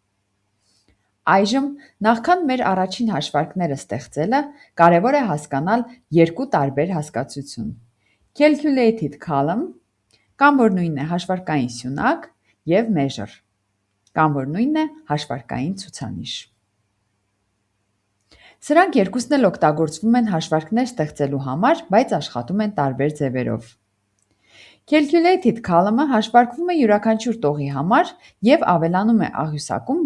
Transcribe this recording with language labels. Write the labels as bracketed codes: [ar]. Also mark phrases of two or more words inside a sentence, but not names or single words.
[hy] Այժմ, նախքան մեր առաջին հաշվարկները ստեղծելը, կարևոր է հասկանալ երկու տարբեր հասկացություն՝ [en] calculated column, [hy] կամ որ նույնն է հաշվարկային սյունակ, և measure, կամ որ նույնն է հաշվարկային ցուցանիշ։ Սրանք երկուսն էլ օգտագործվում են հաշվարկներ ստեղծելու համար, բայց աշխատում են տարբեր ձևերով։ [en] Calculated column- [hy] ը հաշվարկվում է յուրաքանչյուր տողի համար և ավելանում է աղյուսակում